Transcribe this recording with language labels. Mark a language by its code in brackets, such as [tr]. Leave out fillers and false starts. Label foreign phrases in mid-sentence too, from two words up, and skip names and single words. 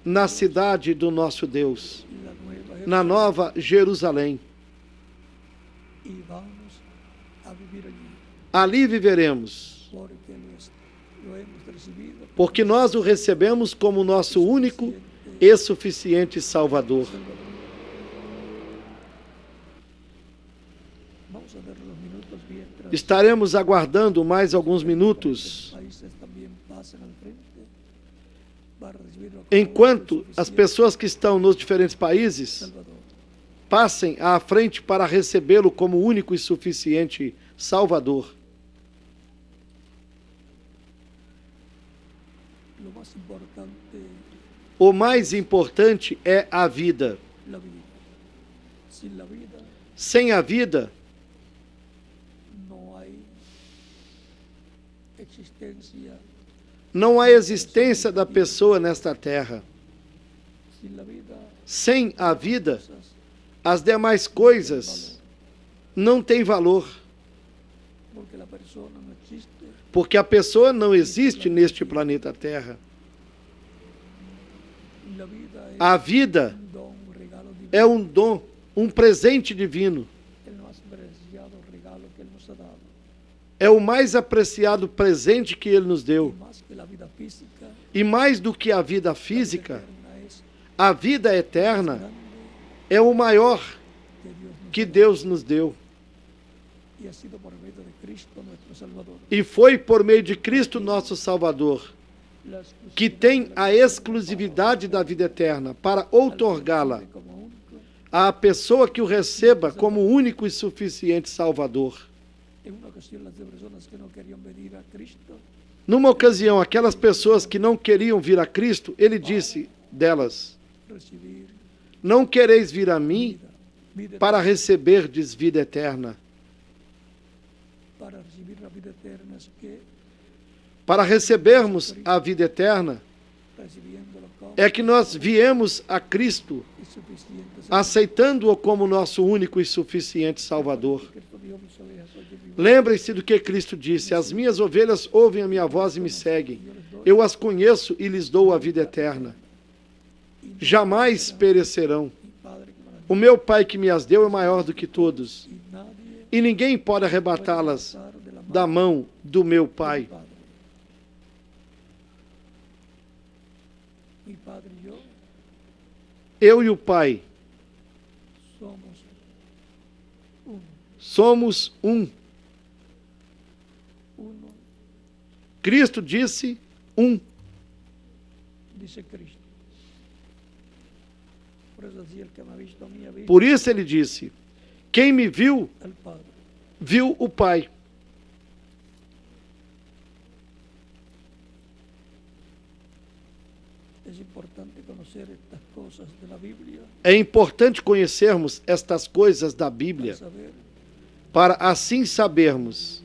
[pt] na [es] Dios, [pt] cidade do nosso Deus, [es] en la nueva [pt] na Nova Jerusalém. [es] y vamos a vivir allí [pt] Ali viveremos, [es] porque lo hemos recibido [pt] porque nós o recebemos como nosso único e suficiente Salvador. [es] Vamos a ver los minutos mientras [pt] Estaremos aguardando mais alguns minutos, [es] países también pasan al frente para recibirlo como [pt] enquanto [es] único y [pt] as [es] suficiente [pt] pessoas que estão nos diferentes países [es] Salvador. [pt] passem à frente para recebê-lo como único e suficiente Salvador. [es] Lo más importante, [pt] O mais importante é a vida. [es] la vida. Sin la vida [pt] Sem a vida, [es] no hay existencia. [pt] não há existência da pessoa nesta terra. [es] Sin la vida, [pt] Sem a vida, [es] cosas [pt] as demais coisas não têm valor, [es] porque la persona no existe. [pt] porque a pessoa não existe neste planeta Terra. [es] La vida es [pt] A vida [es] un don, un regalo divino, [pt] é um dom, um presente divino. [es] el más preciado regalo que Él nos ha dado. [pt] É o mais apreciado presente que Ele nos [es] Y [pt] deu. [es] más que la vida física, [pt] E mais do que a vida física, [es] eterna es [pt] a vida eterna [es] grande [pt] é o maior [es] que Dios nos [pt] que Deus nos deu. [es] y ha sido por medio de Cristo nuestro Salvador. [pt] E foi por meio de Cristo nosso Salvador, [es] La [pt] que tem a exclusividade da vida eterna para outorgá-la [es] como único. [pt] à pessoa que o receba como único e suficiente Salvador. [es] En una ocasión las personas que no querían venir a Cristo, [pt] Numa ocasião, aquelas pessoas que não queriam vir a Cristo, ele disse delas: [es] recibir [pt] não quereis vir a mim [es] vida [pt] para receberdes vida eterna. [es] para recibir la vida eterna es que [pt] para recebermos a vida eterna, [es] recibiéndolo como [pt] é que nós viemos a Cristo, [es] y suficiente [pt] aceitando-o como nosso único e suficiente Salvador. Cristo dijo, mis ovejas oyen mi voz, Lembrem-se do que Cristo disse: as minhas ovelhas ouvem a minha voz e me seguem. Eu as conheço e lhes dou a vida eterna. Jamais perecerão. [es] mi Padre que me las [pt] O meu Pai que me as deu é maior do que todos, [es] dio, y nadie [pt] e ninguém pode arrebatá-las [es] pasar de la mano [pt] da mão do meu [es] de mi [pt] Pai. [es] Padre. Mi Padre y yo [pt] Eu e o Pai [es] somos uno, [pt] somos um. [es] uno, [pt] Cristo disse um. [es] dice Cristo. Por eso decía, el que me ha visto a mí ha visto [pt] Por isso ele disse: quem me viu, [es] al Padre. [pt] viu o Pai. [es] Es importante conocer estas cosas de la Biblia [pt] É importante conhecermos estas coisas da [es] para [pt] Bíblia, [es] saber [pt] para assim sabermos